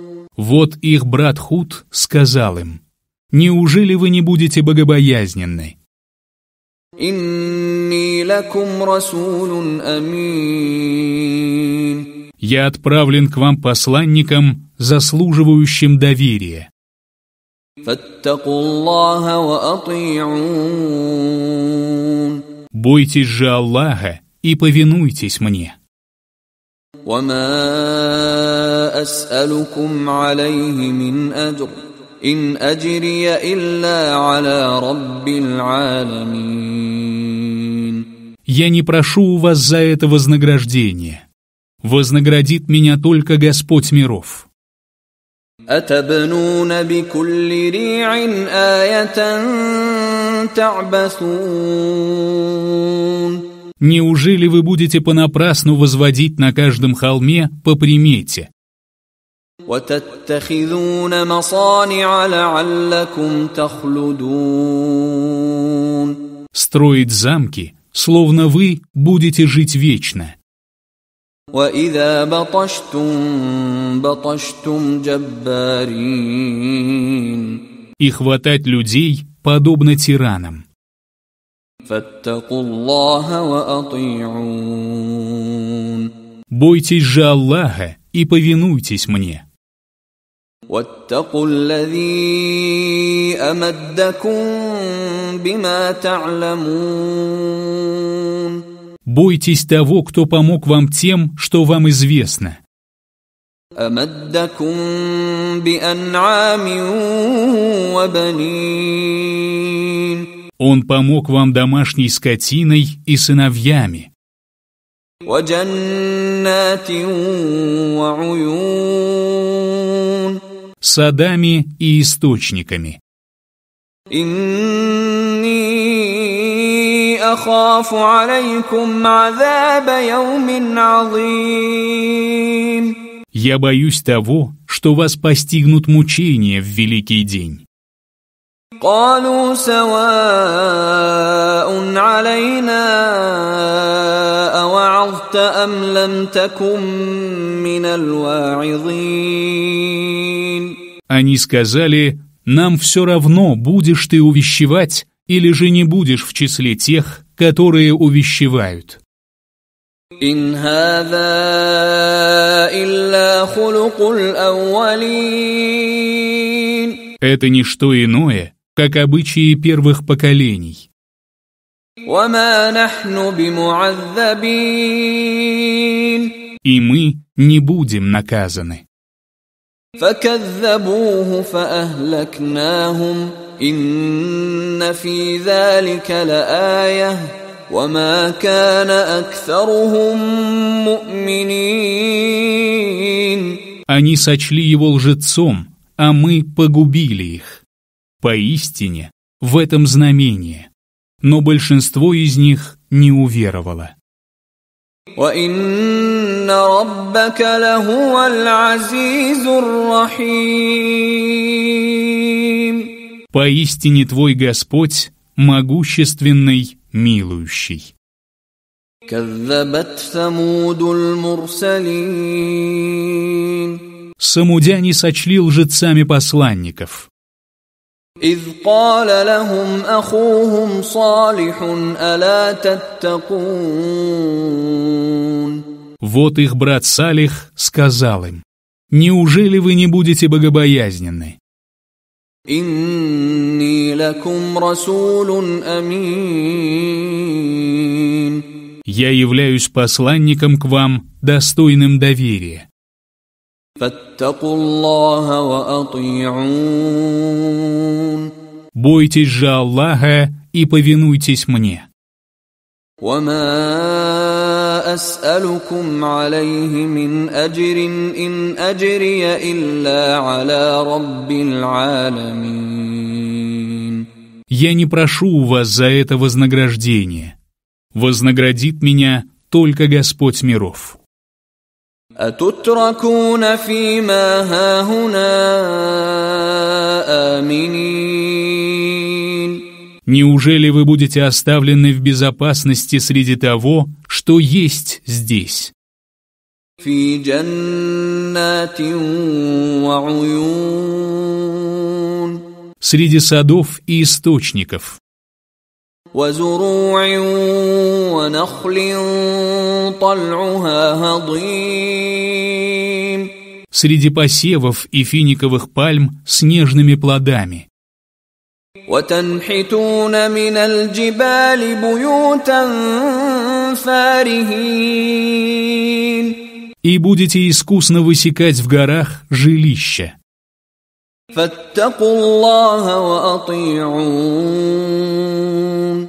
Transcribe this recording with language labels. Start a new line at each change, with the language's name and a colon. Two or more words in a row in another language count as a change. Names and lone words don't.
Russian: Вот их брат Худ сказал им: «Неужели вы не будете богобоязненны?
Arabic: إِنِّي لَكُمْ رَسُولٌ أَمِينٌ.
Russian: Я отправлен к вам посланником, заслуживающим доверия.
Arabic: فَاتَّقُوا اللَّهَ وَأَطِيعُونِ.
Russian: Бойтесь же Аллаха и повинуйтесь мне».
Arabic: وَمَا أَسْأَلُكُمْ عَلَيْهِ مِنْ أَجْرٍ إِنْ أَجْرِيَ إِلَّا عَلَى رَبِّ الْعَالَمِينَ.
Russian: Я не прошу у вас за это вознаграждения. Вознаградит меня только Господь миров.
Arabic: أَتَبْنُونَ بِكُلِّ رِيعٍ آيَةً تَعْبَثُونَ.
Russian: Неужели вы будете понапрасну возводить на каждом холме по примете?
Arabic: وَتَتَّخِذُونَ مَصَانِعَ لَعَلَّكُمْ تَخْلُدُونَ.
Russian: Строить замки, словно вы будете жить вечно.
Arabic: وَإِذَا بَطَشْتُمْ بَطَشْتُمْ جَبَّارِينَ.
Russian: И хватать людей, подобно тиранам.
Arabic: فَاتَّقُوا اللَّهَ وَأَطِيعُونَ.
Russian: Бойтесь же Аллаха и повинуйтесь мне.
Arabic: وَاتَّقُوا الَّذِي أَمَدَّكُم بِمَا تَعْلَمُونَ.
Russian: Бойтесь того, кто помог вам тем, что вам известно.
Arabic: أَمَدَّكُم بِأَنْعَامٍ وَبَنِينَ.
Russian: Он помог вам домашней скотиной и сыновьями,
Arabic: وَجَنَّاتٍ وَعُيُونٍ.
Russian: садами и источниками.
Arabic: إِنِّي أَخَافُ عَلَيْكُمْ عَذَابَ يَوْمٍ عَظِيمٍ.
Russian: Я боюсь того, что вас постигнут мучения в великий день.
Arabic: قالوا سواء علينا أوعظت أم لم تكن من الواعظين.
Russian: Они сказали: «Нам все равно, будешь ты увещевать или же не будешь в числе тех, которые увещевают».
Arabic: إن هذا إلا خلق الأولين.
Russian: Это не что иное, как обычаи первых поколений.
Arabic: وما نحن بمعذبين.
Russian: И мы не будем наказаны.
Arabic: فكذبوه فأهلكناهم إن في ذلك لآية وما كان أكثرهم مؤمنين.
Russian: Они сочли его лжецом, а мы погубили их. Поистине, в этом знамение, но большинство из них не уверовало.
Arabic: وَإِنَّ رَبَّكَ لَهُوَ الْعَزِيزُ الرَّحِيمُ.
Russian: Поистине твой Господь могущественный, милующий.
Arabic: كَذَّبَتْ ثَمُودُ الْمُرْسَلِينَ.
Russian: Самудяне сочли лжецами посланников.
Arabic: إِذْ قَالَ لَهُمْ أَخُوهُمْ صَالِحٌ أَلَا تَتَّقُونَ.
Russian: Вот их брат Салих сказал им: «Неужели вы не будете богобоязненны?»
Arabic: إني لكم رسول أمين.
Russian: Я являюсь посланником к вам, достойным доверия.
Arabic: فاتقوا الله وأطيعون.
Russian: Бойтесь же Аллаха и повинуйтесь мне.
Arabic: وما أسألكم عليه من أجر إن أجري إلا على رب العالمين.
Russian: Я не прошу у вас за это вознаграждение. Вознаградит меня только Господь миров.
Arabic: أتتركون فيما هاهنا آمنين.
Russian: Неужели вы будете оставлены в безопасности среди того, что есть здесь?
Arabic: في جنات وعيون.
Russian: Среди садов и источников.
Arabic: وزروع ونخل طلعها هضيم.
Russian: Среди посевов и финиковых пальм с нежными плодами.
Arabic: وتنحتون من الجبال بيوتا فارهين.
Russian: И будете искусно высекать в горах жилища.
Arabic: فاتقوا الله وأطيعون.